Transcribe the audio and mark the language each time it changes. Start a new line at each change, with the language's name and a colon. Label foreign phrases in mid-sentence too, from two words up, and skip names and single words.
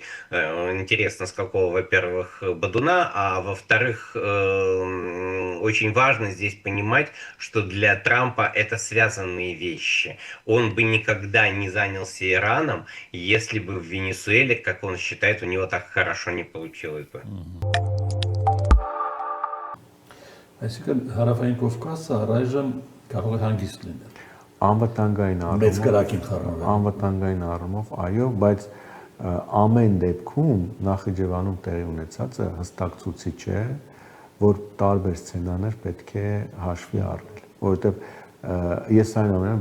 Russian: Интересно, с какого, во-первых, бодуна, а во-вторых, очень важно здесь понимать, что для Трампа это связанные вещи. Он бы никогда не занялся Ираном, если бы в Венесуэле, как он считает, у него так хорошо не получилось бы.
Armenian: Այսինքն հարավային Կովկասը առայժմ կարող է հանգիստ լինել։ Անվտանգային Մեծ կրակին խառնվել։ Անվտանգային առումով, այո, բայց ամեն դեպքում Նախիջևանում տեղի ունեցածը հստակ ցուցիչ է, որ տարբեր սցենարներ պետք է հաշվի առնել, որովհետև ես այն ամենը